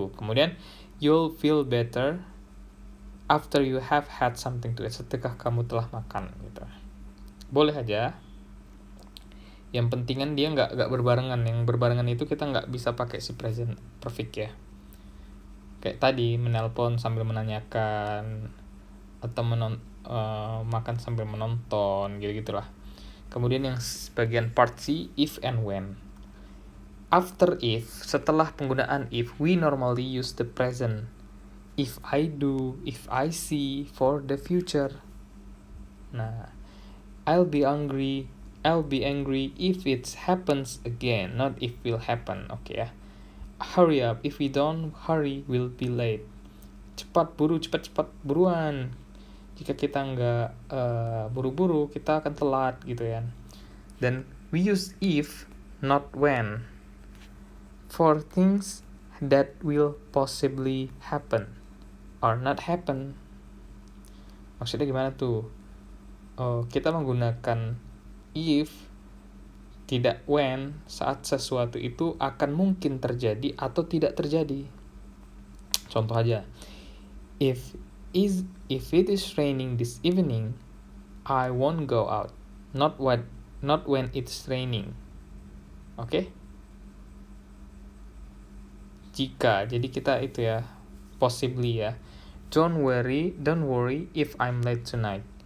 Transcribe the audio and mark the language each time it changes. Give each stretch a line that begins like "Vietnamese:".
English: Kemudian you'll feel better after you have had something to eat.
Indonesian: Setelah kamu telah makan gitu. Boleh aja. Yang penting kan dia nggak berbarengan. Yang berbarengan itu kita nggak bisa pakai si present perfect ya. Kayak tadi menelpon sambil menanyakan atau makan sambil menonton gitu-gitulah. Kemudian yang bagian part C, if and when.
English: After if,
Indonesian: setelah penggunaan if,
English: we normally use the present. If I do, if I see, for the future. Nah, I'll be angry if it happens again, not if will happen. Oke ya. Hurry up, if we don't hurry, we'll be late.
Indonesian: Cepat buruan. Jika kita nggak buru-buru, kita akan telat gitu ya.
English: Dan we use if, not when, for things that will possibly happen or not happen.
Indonesian: Maksudnya gimana tuh? Kita menggunakan if, tidak when, saat sesuatu itu akan mungkin terjadi atau tidak terjadi.
English: Contoh aja, if it is raining this evening, I won't go out. Not when it's raining. Oke?
Indonesian: Jika, jadi kita itu ya,
English: possibly ya. Don't worry if I'm late tonight.